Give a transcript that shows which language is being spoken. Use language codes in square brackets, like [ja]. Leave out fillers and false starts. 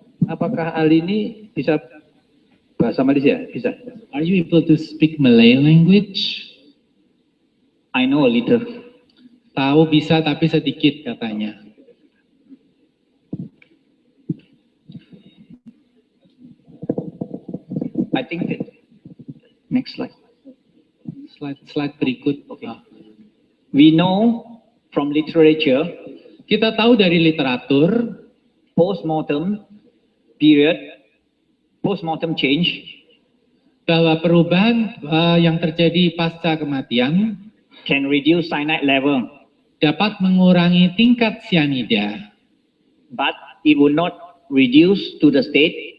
[id] Apakah ahli ini bisa bahasa Malaysia? Bisa. [en] Are you able to speak Malay language? I know a little. [id] Tahu bisa tapi sedikit katanya. [en] I think that next slide. [id] Slide berikut. Okay. [en] We know from literature. [id] Kita tahu dari literatur. [en] Post-mortem. period, post-mortem change, [id] bahwa perubahan yang terjadi pasca kematian [en] can reduce cyanide level, [id] dapat mengurangi tingkat sianida, [en] but it will not reduce to the state